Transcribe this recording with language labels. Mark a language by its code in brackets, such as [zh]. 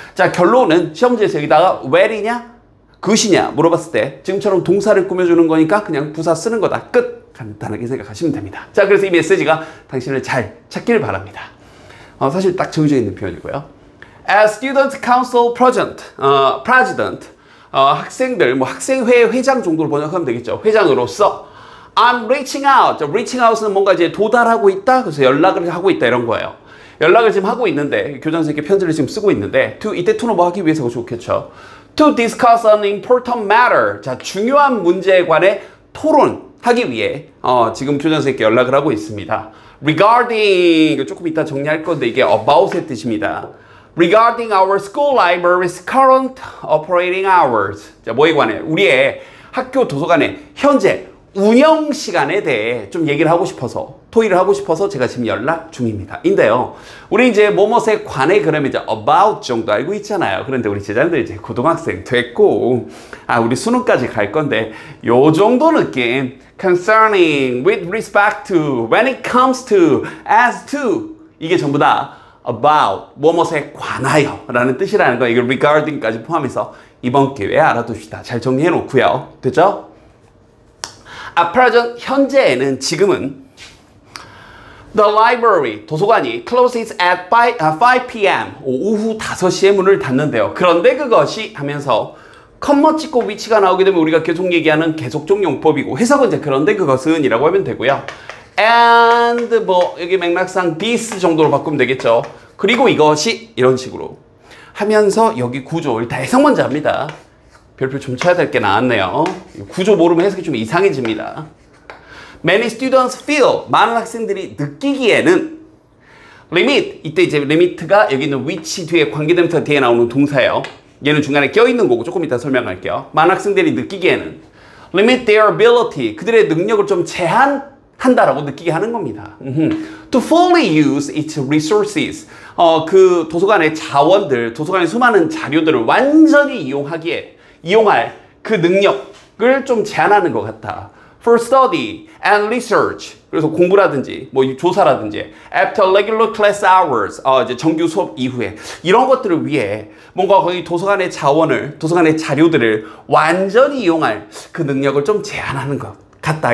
[ko] 자, 결론은 시험 문제에서 여기다가 where이냐, good이냐 물어봤을 때 지금처럼 동사를 꾸며주는 거니까 그냥 부사 쓰는 거다. 끝! 간단하게 생각하시면 됩니다. 자, 그래서 이 메시지가 당신을 잘 찾길 바랍니다. 사실 딱 정해져 있는 표현이고요. [en] As Student Council President, [ko] 학생들, 학생회 회장 정도로 번역하면 되겠죠. 회장으로서 [en] I'm reaching out. [ko] reaching out은 뭔가 이제 도달하고 있다. 그래서 연락을 하고 있다 이런 거예요. 연락을 지금 하고 있는데 교장 선생님께 편지를 지금 쓰고 있는데 이때 to는 뭐 하기 위해서 좋겠죠. [en] To discuss an important matter. [ko] 자, 중요한 문제에 관해 토론하기 위해 지금 교장 선생님께 연락을 하고 있습니다. Regarding, 조금 이따 정리할 건데 이게 about의 뜻입니다. [en] Regarding our school library's current operating hours. [ko] 자, 뭐에 관해? 우리의 학교 도서관의 현재 운영 시간에 대해 좀 얘기를 하고 싶어서, 토의를 하고 싶어서 제가 지금 연락 중입니다. 인데요. 우리 이제 뭐뭐에 관해 그러면 이제 about 정도 알고 있잖아요. 그런데 우리 제자들 이제 고등학생 됐고, 우리 수능까지 갈 건데, 요 정도 느낌. [en] Concerning, with respect to, when it comes to, as to. [ko] 이게 전부 다 about, 뭐뭐에 관하여 라는 뜻이라는 거, 이걸 regarding까지 포함해서 이번 기회에 알아둡시다. 잘 정리해 놓고요. 됐죠? [en] At present, [ko] 현재에는, 지금은 [en] The library, [ko] 도서관이 [en] closes at 5 p.m. [ko] 오후 5시에 문을 닫는데요. 그런데 그것이 하면서 컴마 찍고 위치가 나오게 되면 우리가 계속 얘기하는 계속적 용법이고, 해석은 이제 그런데 그것은 이라고 하면 되고요. And 여기 맥락상 this 정도로 바꾸면 되겠죠. 그리고 이것이 이런 식으로 하면서 여기 구조, 일단 해석 먼저 합니다. 별표 좀 쳐야 될 게 나왔네요. 구조 모르면 해석이 좀 이상해집니다. [en] Many students feel, [ko] 많은 학생들이 느끼기에는 limit, 이때 이제 limit가 여기 있는 which 뒤에 관계대명사 뒤에 나오는 동사예요. 얘는 중간에 껴있는 거고 조금 이따 설명할게요. 많은 학생들이 느끼기에는 [en] limit their ability. [ko] 그들의 능력을 좀 제한한다라고 느끼게 하는 겁니다. [en] To fully use its resources. [ko] 그 도서관의 자원들, 도서관의 수많은 자료들을 완전히 이용할 그 능력을 좀 제한하는 것 같다. [en] For study and research. [ko] 그래서 공부라든지, 뭐 조사라든지, [en] after regular class hours. [ko] 이제 정규 수업 이후에. 이런 것들을 위해 뭔가 거기 도서관의 자원을, 도서관의 자료들을 완전히 이용할 그 능력을 좀 제한하는 것 같다.